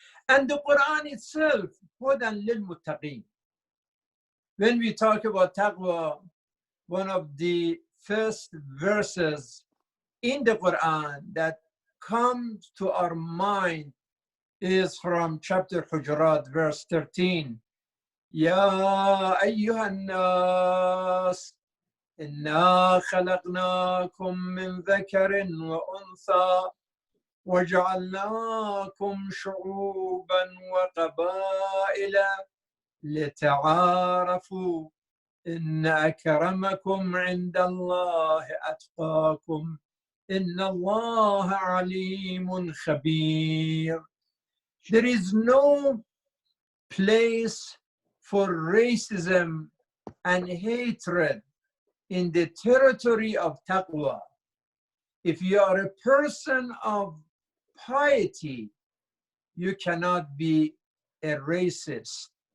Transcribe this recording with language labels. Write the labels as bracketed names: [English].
[English] And the Quran itself, [Arabic] هُدًى لِلْمُتَّقِينَ. [English] When we talk about taqwa, one of the first verses in the Quran that comes to our mind is from chapter Hujurat, verse 13. [Arabic] يا أيها الناس إنا خلقناكم من ذكر وأنثى وجعلناكم شعوبا وقبائل لتعارفوا إن أكرمكم عند الله أتقاكم إن الله عليم خبير. [English] There is no place for racism and hatred in the territory of taqwa. If you are a person of piety, you cannot be a racist.